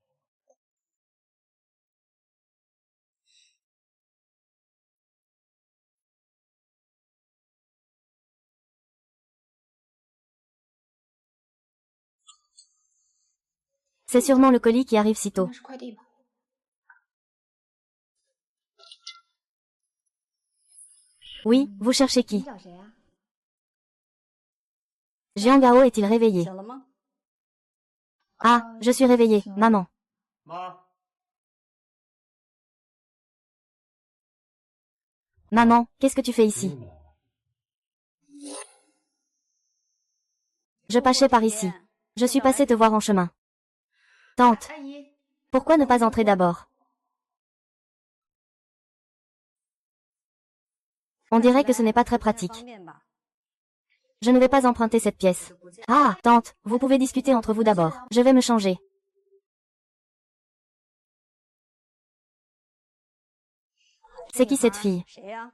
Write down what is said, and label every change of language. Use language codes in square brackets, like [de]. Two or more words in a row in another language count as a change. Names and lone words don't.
[fr] C'est sûrement le colis qui arrive si tôt. [zh] 那是快递吧？ [fr] Oui, vous cherchez qui? [zh] 找谁啊？ [fr] Jiang Gao est-il réveillé? [zh] 醒了吗？ [fr] Ah, je suis réveillée, maman. [zh] 妈， [fr] Maman, qu'est-ce que tu fais ici? Je passais par ici. Je suis passée te voir en chemin. Tante, [zh] 阿姨， [fr] pourquoi ne pas entrer d'abord? On dirait que ce n'est pas très [zh] 方 [fr] pratique. [zh] 便吧？ [fr] Je ne vais pas emprunter cette pièce. Ah, tante, vous pouvez discuter entre vous d'abord. Je vais me changer. C'est qui cette fille? [zh] 谁呀？